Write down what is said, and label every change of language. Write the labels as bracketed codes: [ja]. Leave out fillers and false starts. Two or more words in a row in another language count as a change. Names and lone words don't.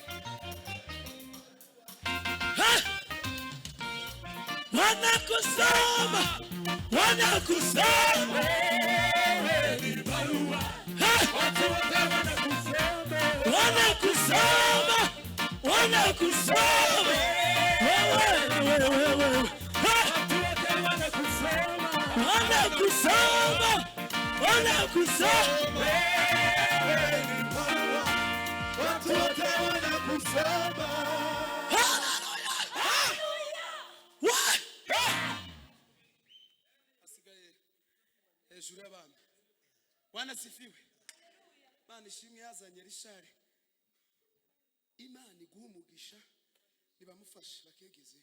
[sw] wanakusoma wanakusoma wewe barua watu wote wanakusoma wanakusoma wewe watu wote wanakusoma wanakusoma wewe barua watu wote wanakusoma. [rn] hejuru y'abantu [sw] Bwana sifiwe. [rn] Imana ishimwe yazanye Rishari. Imana iguha umugisha nibamufashe bakegezeyo